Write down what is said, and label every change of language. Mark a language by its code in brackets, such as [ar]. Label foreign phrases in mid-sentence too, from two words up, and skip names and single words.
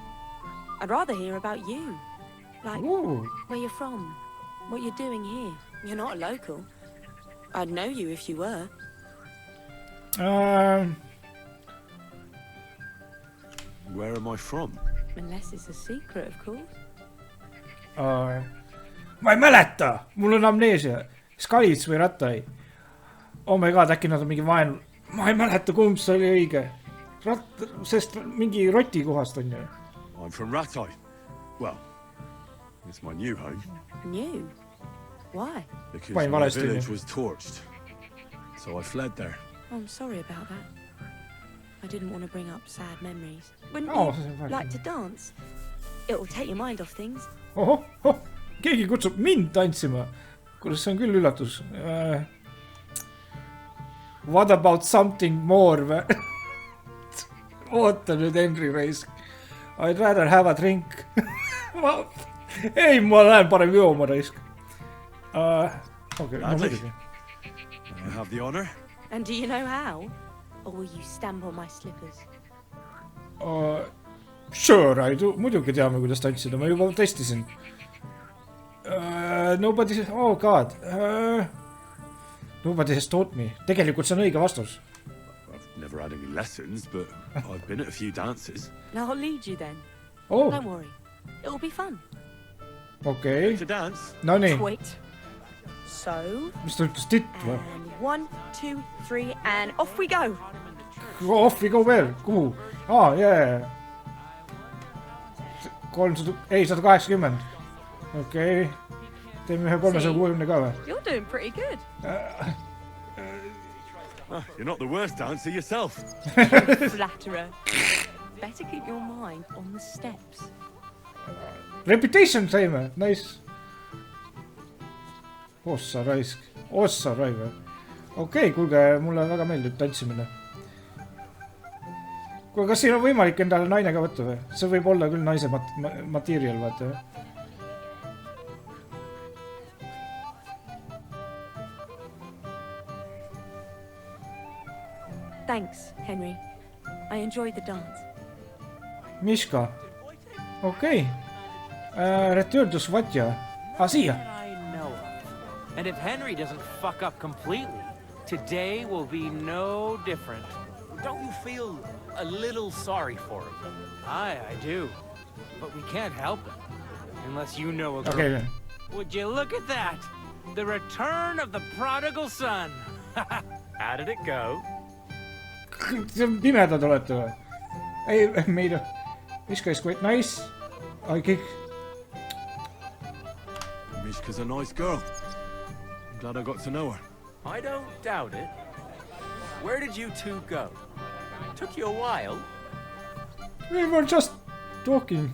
[en] I'd rather hear about you. Like, Ooh. where you're from, what you're doing here. You're not a local. I'd know you if you were. Where am I from? Unless it's a secret, of course. [et] Ma ei mäleta! Mul on amneesia. Skalits või Rattai. [en] Oh my god, [et] äkki nad on mingi vaen... Ma ei mäleta, kumb see oli õige. Sest mingi roti kohast on ju. [en] I'm from Ratai. Well, it's my new home. New? Why? Because my village was torched. So I fled there. Oh, I'm sorry about that. I didn't want to bring up sad memories. Wouldn't Oh, you like to dance? It'll take your mind off things. [et] Ohoh, keegi kutsub mind tantsima. Kuidas see on küll üllatus. [en] What about something more? [et] Oota nüüd Henry raisk. [en] I'd rather have a drink. [et] Ei, ma lähen parem jooma raisk. Okay, no muidugi. [en] I have the honor. And do you know how? Or will you stamp on my slippers? Sure, I do. [et] Muidugi teame, kuidas tantsida. Ma juba testisin. [en] Nobody... Oh god. Nobody has taught me. Tegelikult see on õige vastus. I've never had any lessons, but I've been at a few dances. I'll lead you then. Oh. Don't worry. It'll be fun. Okay. To dance? [et] No nii. [en] Wait. So... [et] Mis ta ütles titt või? [en] And 1, 2, 3 and off we go! Off we go where? [et] Kuhu? Yeah. 300... Ei, 180. Okei. Teeme ühe 360 ka või? [en] You're doing pretty good. Oh, you're not the worst dancer yourself. Flatterer. Better keep your mind on the steps. [et] Reputation saime. Nice. Ossa raisk. Ossa raive. Okei, kuulge, mulle väga meeldib tantsimine. Kuule, kas siin on võimalik endale naine ka võtta või? See võib olla küll naise material, vaata. [en] Thanks, Henry. I enjoyed the dance. [et] Mishka. Okei. [en] Return to Svatja. Siia. And if Henry doesn't fuck up completely, today will be no different. Don't you feel a little sorry for him? I do. But we can't help it. Unless you know a girl. Okay. Would you look at that? The return of the prodigal son. How did it go? [et] Pimedad olete või? Ei, meid... [en] Mishka is quite nice. I kick. Mishka's a nice girl. I'm glad I got to know her. I don't doubt it. Where did you two go? Took you a while. We were just talking.